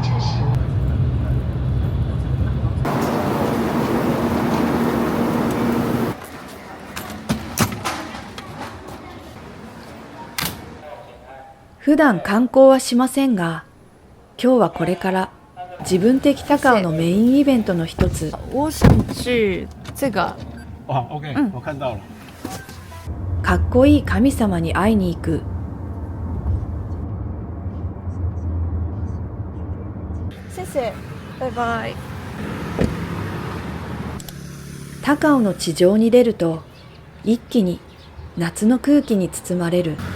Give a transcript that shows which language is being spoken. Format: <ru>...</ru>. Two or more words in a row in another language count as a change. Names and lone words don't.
<ja>普段観光はしませんが、今日はこれから自分的高尾のメインイベントの一つ。</ja> <zh>我想去这个。哇 ，OK，我看到了。</zh> <ja>かっこいい神様に会いに行く。</ja> <zh>谢谢。</zh> <ja>バイバイ。高尾の地上に出ると、一気に夏の空気に包まれる。</ja>